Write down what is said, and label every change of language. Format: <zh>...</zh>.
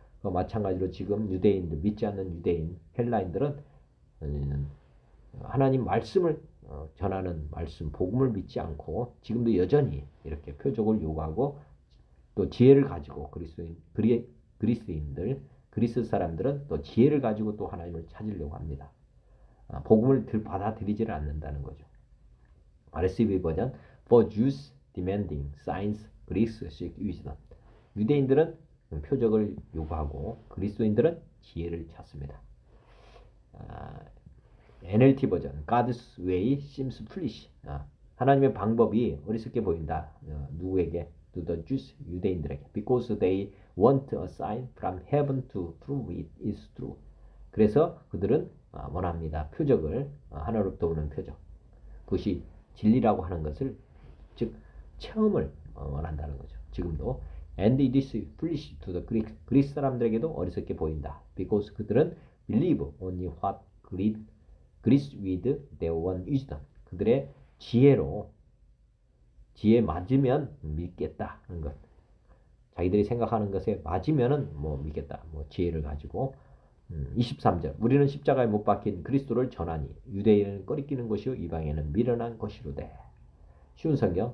<ko>마찬가지로 지금 유대인들, 믿지 않는 유대인, 헬라인들은 하나님 말씀을 전하는 말씀, 복음을 믿지 않고 지금도 여전히 이렇게 표적을 요구하고 또 지혜를 가지고 그리스인들, 그리스 사람들은 또 지혜를 가지고 또 하나님을 찾으려고 합니다. 복음을 받아들이지를 않는다는 거죠.</ko> <en>RSV 버전 For Jews demanding signs, Greeks seek wisdom.</en> <ko>유대인들은 표적을 요구하고 그리스도인들은 지혜를 찾습니다.</ko> <en>NLT 버전 God's way seems foolish.</en> <ko>하나님의 방법이 어리석게 보인다. 누구에게?</ko> <en>To the Jews,</en> <ko>유대인들에게.</ko> <en>Because they want a sign from heaven to prove it is true.</en> <ko>그래서 그들은 원합니다. 표적을, 하늘로부터 오는 표적. 그것이 진리라고 하는 것을, 즉 체험을 원한다는 거죠. 지금도.</ko> <en>And it is foolish to the Greeks.</en> <ko>그리스 사람들에게도 어리석게 보인다.</ko> <en>Because</en> <ko>그들은</ko> <en>believe only what Greece with their own wisdom.</en> <ko>그들의 지혜에 맞으면 믿겠다 하는 것. 자기들이 생각하는 것에 맞으면은 믿겠다. 지혜를 가지고. 23절 우리는 십자가에 못 박힌 그리스도를 전하니 유대인은 꺼리끼는 것이요 이방인은 미련한 것이로되. 쉬운 성경.</ko>